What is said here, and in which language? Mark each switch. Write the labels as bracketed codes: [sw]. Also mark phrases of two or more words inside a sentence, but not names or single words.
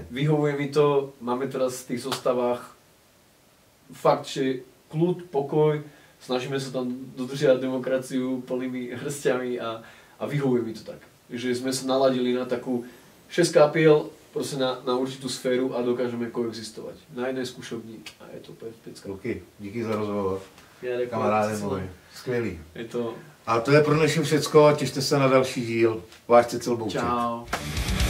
[sk] Vyhovuje mi to, máme teraz v tých zostavách fakt, že kľud, pokoj, snažíme sa tam dodržiavať demokraciu plnými hrstiami a vyhovuje mi to tak. Že sme sa naladili na takú 6 kapiel, proste na určitú sféru a dokážeme koexistovať. Na jednej skúšobni a je to pecka. [cs] Luky, díky za rozhovor. [sk] Kamaráde môj, [cs] skvělý. Je to... A to je pro dnešní všecko, těšte se na další díl. Váš Cecil Bouček. Čau.